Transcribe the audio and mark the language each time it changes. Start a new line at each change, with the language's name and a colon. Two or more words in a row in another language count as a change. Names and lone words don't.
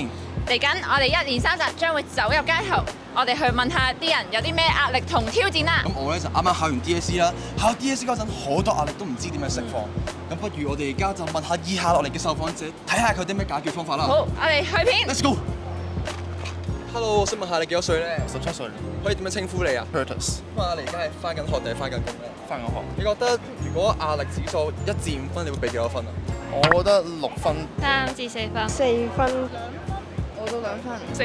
Cantonese: 嚟緊我哋一連3集將會走入街頭，我哋去問下啲人有啲咩壓力同挑戰啦。咁我咧就啱啱考完 DSE 啦，考 DSE 嗰陣好多壓力都唔知點樣釋放。咁不如我哋而家就問下以下落嚟嘅受訪者，睇下佢啲咩解決方法啦。好，我哋去片。
English: Let's go。Hello，
Cantonese: 我想問下你幾多歲咧 17歲可以點樣稱呼你啊，Curtis，咁啊，你而家係翻緊學定係翻緊工咧？翻緊學。你覺得如果壓力指數1至5分，你會俾幾多分啊？我覺得6分。 3至4分。 4分。我都2分。